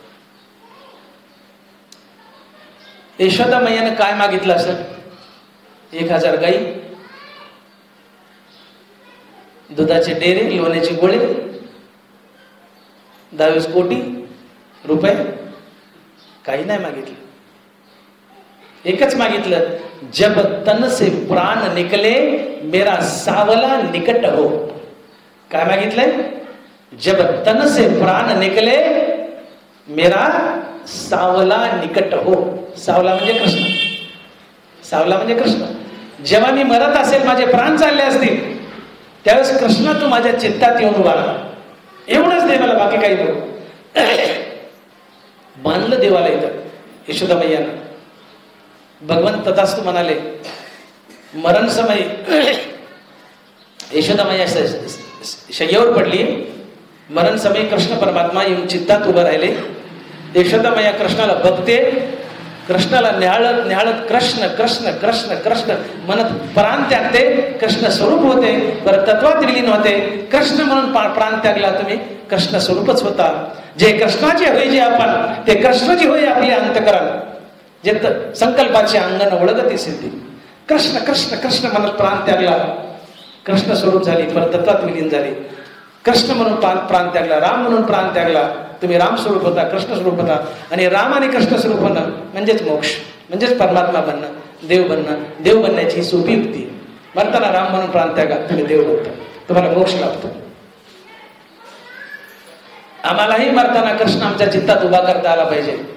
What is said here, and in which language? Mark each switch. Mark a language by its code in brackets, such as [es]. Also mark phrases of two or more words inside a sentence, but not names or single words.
[mr] यशोदा मैयाने काय मागितलं असेल? 1000 गाई, दुधाचे डेरे, लोण्याची गोळे, 22 कोटी रुपये. काही नाही मागितलं. एकच मागितलं, [hi] जब तन से प्राण निकले मेरा सावला निकट हो. [mr] काय मागितलंय? [hi] जब तन से प्राण निकले मेरा सावला निकट हो. [mr] सावला म्हणजे कृष्ण. सावला म्हणजे कृष्ण. जेव्हा मी मरत असेल, माझे प्राण चालले असतील, त्यावेळेस कृष्ण तू माझ्या चित्तात येऊन उभा राहा. एवढंच दे मला, बाकी काही नको. बांधलं देवाला इथं यशोदा मैयानं. भगवंत तथास्तु म्हणाले. मरण समय यशोदा मैया शय्यावर पडली. मरण समय कृष्ण परमात्मा येऊन चित्तात उभं राहिले. यशोदा मैया कृष्णाला बघते, कृष्णाला न्याहाळत न्याहाळत कृष्ण कृष्ण कृष्ण कृष्ण म्हणत प्राण त्यागते. कृष्ण स्वरूप होते, परत तत्वात विलीन होते. कृष्ण म्हणून प्राण त्यागला तुम्ही, कृष्ण स्वरूपच होता. जे कृष्णाचे होय जे आपण, ते कृष्णची होय आपली अंतकरण. जे संकल्पाचे अंगण ओळखती सिद्धी. कृष्ण कृष्ण कृष्ण म्हणत प्राण त्यागला, कृष्ण स्वरूप झाली, परत तत्वात विलीन झाली. कृष्ण म्हणून प्राण त्यागला, राम म्हणून प्राण त्यागला. तुम्ही राम स्वरूप होता, कृष्ण स्वरूप होता. आणि राम आणि कृष्ण स्वरूप होणं म्हणजेच मोक्ष, म्हणजेच परमात्मा बनणं, देव बनणं. देव बनण्याची ही सोपी युक्ती. मरताना राम म्हणून प्राण त्यागा, तुम्ही देव बनता, तुम्हाला मोक्ष लाभतो. आम्हालाही मरताना कृष्ण आमच्या चित्तात उभा करता आला पाहिजे.